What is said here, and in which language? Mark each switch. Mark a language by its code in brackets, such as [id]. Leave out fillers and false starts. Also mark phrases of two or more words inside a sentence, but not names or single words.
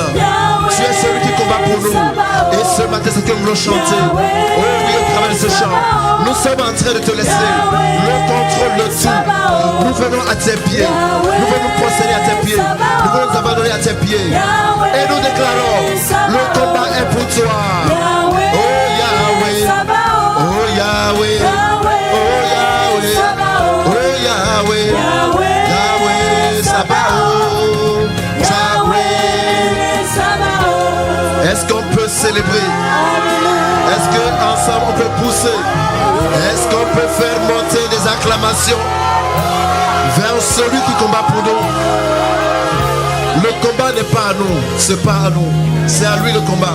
[fr] Tu es celui qui combat pour nous. Et ce matin, c'est ce que nous voulons chanter. Oh oui, au travers de ce chant, nous sommes en train de te laisser le contrôle de tout. Nous venons à tes pieds. Nous venons nous procéder à tes pieds. Nous venons nous abandonner à tes pieds. Et nous déclarons, le combat est pour toi. Oh Yahweh. Oh Yahweh. Oh Yahweh. Oh Yahweh. Yahweh Sabaoth. Yahweh. Est-ce qu'on peut célébrer? Est-ce qu'ensemble on peut pousser? Est-ce qu'on peut faire monter des acclamations vers celui qui combat pour nous? Le combat n'est pas à nous, c'est pas à nous, c'est à lui le combat.